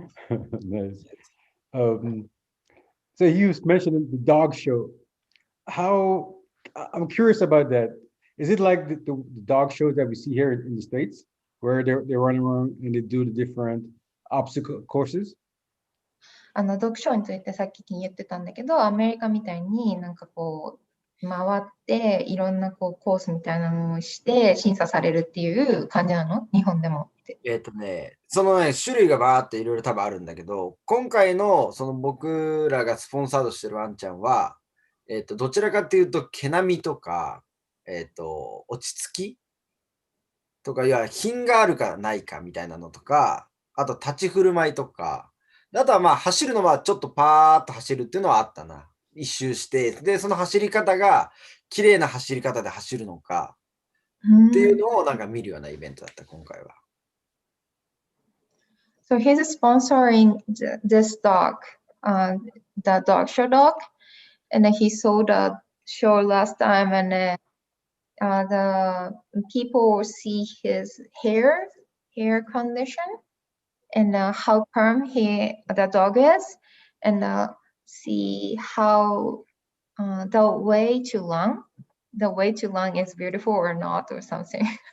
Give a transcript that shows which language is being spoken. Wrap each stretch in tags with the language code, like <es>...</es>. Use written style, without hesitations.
<en>Nice. So you mentioned the dog show. I'm curious about that. Is it like the dog shows that we see here in the States, where they're running around and they do the different obstacle courses?</en> <ja>読書についてさっき言ってたんだけど、アメリカみたいになんかこう、回っていろんなこうコースみたいなのをして審査されるっていう感じなの？日本でもって。そのね、種類がバーっていろいろ多分あるんだけど、今回のその僕らがスポンサードしてるワンちゃんは、どちらかっていうと、毛並みとか、落ち着きとか、いや、品があるかないかみたいなのとか、あと立ち振る舞いとか、あとはまあ走るのはちょっとパーッと走るっていうのはあったな。一周して、で、その走り方が綺麗な走り方で走るのかっていうのをなんか見るようなイベントだった、今回は。</ja> <en>So he's sponsoring this dog, the dog show dog, and he saw the show last time, and the people see his hair condition and how firm the dog is, and see how the way to lung is beautiful or not or something.</en>